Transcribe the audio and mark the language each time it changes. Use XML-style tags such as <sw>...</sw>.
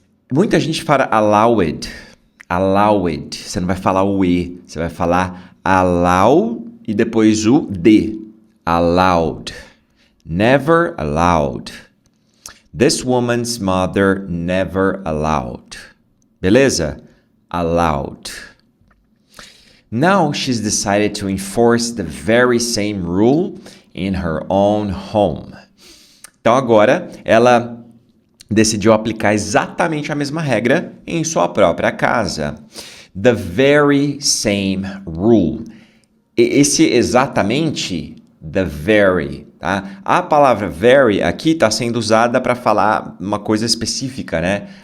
<pt>Muita gente fala allowed. Allowed. Você não vai falar o E, você vai falar allow e depois o D.</pt> <en>Allowed. Never allowed. This woman's mother never allowed.</en> <pt>Beleza?</pt> <en>Allowed. Now she's decided to enforce the very same rule in her own home.</en> <pt>Então agora ela decidiu aplicar exatamente a mesma regra em sua própria casa.</pt> <en>The very same rule.</en> <pt>Esse exatamente,</pt> <en>the very,</en> <pt>tá? A palavra very aqui está sendo usada para falar uma coisa específica, né?</pt>